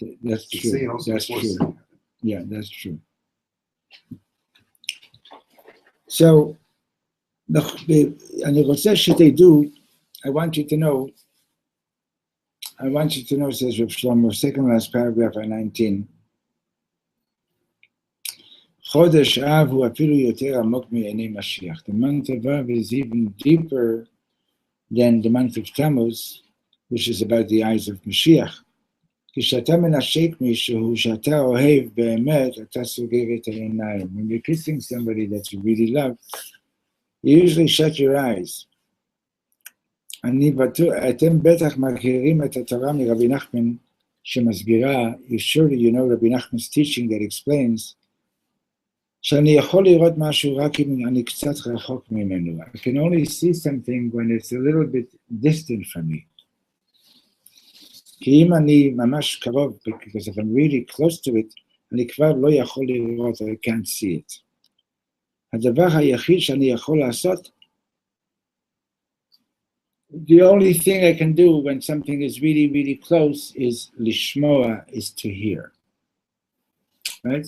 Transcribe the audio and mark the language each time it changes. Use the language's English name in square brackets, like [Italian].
[English] That's true. That's true. Yeah, that's true. So, [Hebrew] אני רוצה שתדעו, [English] I want you to know, says Rav Shlomo, second last paragraph on 19. [Hebrew] חודש אב הוא אפילו יותר עמוק מעיני משיח. [English] The month of Av is even deeper than the month of Tammuz, which is about the eyes of Mashiach. [Hebrew] כשאתה מנשק מישהו שאתה אוהב באמת, אתה סוגר את העיניים. [English] When you're kissing somebody that you really love, you usually shut your eyes. [Hebrew] אתם בטח מכירים את התורה מרבי נחמן שמסבירה, [English] surely you know Rabbi Nachman's teaching that explains, [Hebrew] שאני יכול לראות משהו רק אם אני קצת רחוק ממנו. [English] I can only see something when it's a little bit distant from me. [Hebrew] כי אם אני ממש קרוב, [English] because if I'm really close to it, [Hebrew] אני כבר לא יכול לראות, [English] I can't see it. [Hebrew] הדבר היחיד שאני יכול לעשות, [English] the only thing I can do when something is really, really close is lishmoa, is to hear. Right?